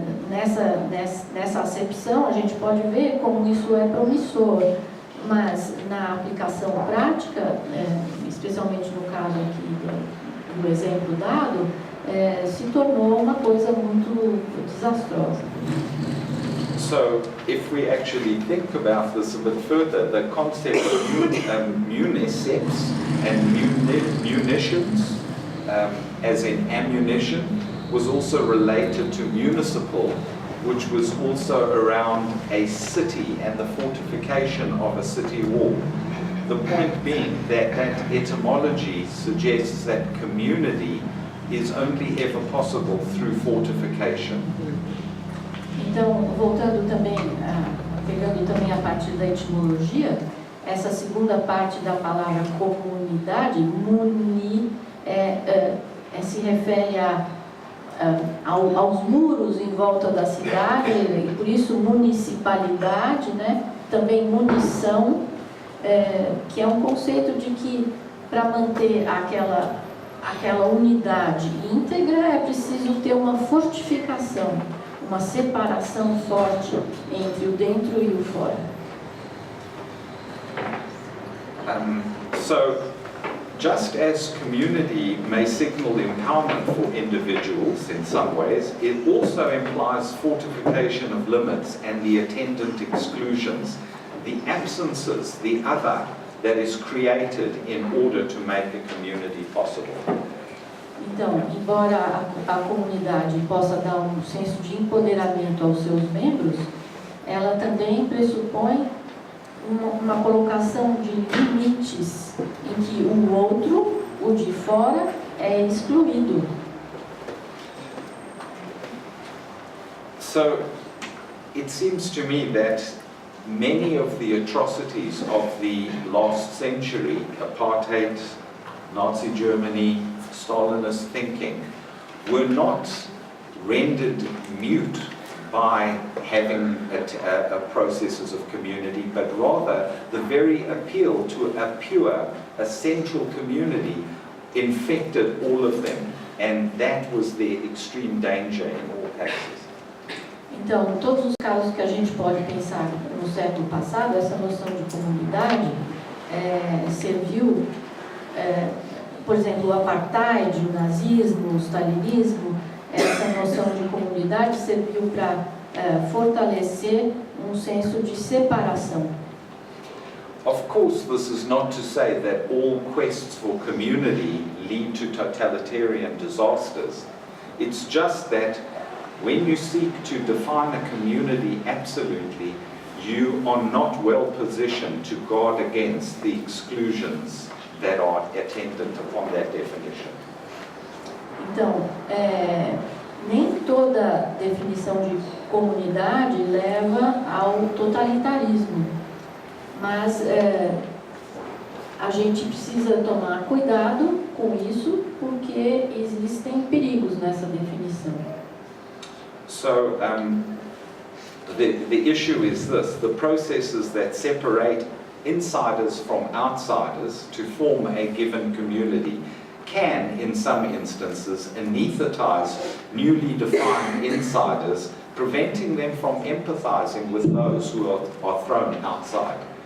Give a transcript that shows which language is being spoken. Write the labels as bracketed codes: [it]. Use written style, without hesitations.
[pt] Nessa acepção, a gente pode ver como isso é promissor, mas na aplicação prática, especialmente no caso aqui do exemplo dado, se tornou uma coisa muito desastrosa. [en] So, if we actually think about this a bit further, the concept of municeps and munitions, as in ammunition, was also related to municipal, which was also around a city and the fortification of a city wall. The point being that etymology suggests that community is only ever possible through fortification. [pt] Então, voltando também, pegando também a partir da etimologia, essa segunda parte da palavra comunidade, muni, se refere aos muros em volta da cidade, e por isso municipalidade, né? Também munição, que é um conceito de que para manter aquela unidade íntegra é preciso ter uma fortificação, uma separação forte entre o dentro e o fora. [en] So, just as community may signal empowerment for individuals in some ways, it also implies fortification of limits and the attendant exclusions, the absences, the other, that is created in order to make a community possible. [pt] Então, embora a comunidade possa dar um senso de empoderamento aos seus membros, ela também pressupõe uma colocação de limites em que o outro, o de fora, é excluído. [en] So, it seems to me that many of the atrocities of the last century, apartheid, Nazi Germany, Stalinist thinking, were not rendered mute by having processes of community, but rather the very appeal to a pure, a central community infected all of them, and that was their extreme danger in all cases. [pt] Então, todos os casos que a gente pode pensar no século passado, essa noção de comunidade serviu, por exemplo, o apartheid, o nazismo, o stalinismo, essa noção de comunidade serviu para fortalecer um senso de separação. [en] Of course, this is not to say that all quests for community lead to totalitarian disasters. It's just that when you seek to define a community absolutely, you are not well positioned to guard against the exclusions that are attendant upon that definition. [pt] Então, nem toda definição de comunidade leva ao totalitarismo, mas a gente precisa tomar cuidado com isso, porque existem perigos nessa definição. [en] So, the issue is this: the processes that separate insiders from outsiders to form a given community can, in some instances, anesthetize newly defined insiders, preventing them from empathizing with those who are thrown outside.